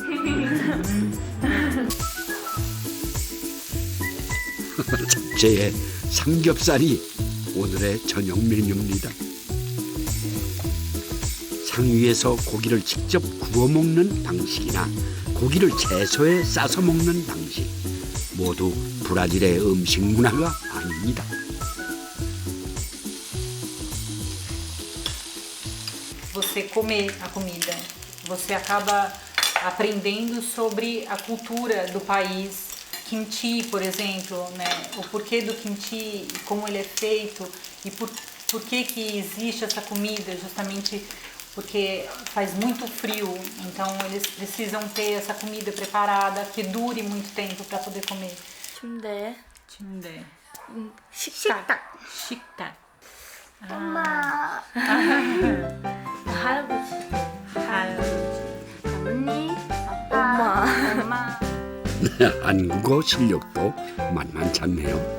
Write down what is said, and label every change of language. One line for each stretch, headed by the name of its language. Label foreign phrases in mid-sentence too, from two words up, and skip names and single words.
Korean: 잡채에 삼겹살이 오늘의 저녁 메뉴입니다. 상위에서 고기를 직접 구워 먹는 방식이나 고기를 채소에 싸서 먹는 방식, 모두 브라질의 음식 문화가 아닙니다.
Portuguese: Você comer a comida, você acaba aprendendo sobre a cultura do país. Kimchi, por exemplo, né? O porquê do kimchi, como ele é feito e por que existe essa comida, justamente porque faz muito frio, então eles precisam ter essa comida preparada que dure muito tempo para poder comer.
Korean: 침대. 침대. 식탁. 식탁. 엄마. 할아버지. 언니. 아빠. 엄마. 한국어 실력도 만만찮네요.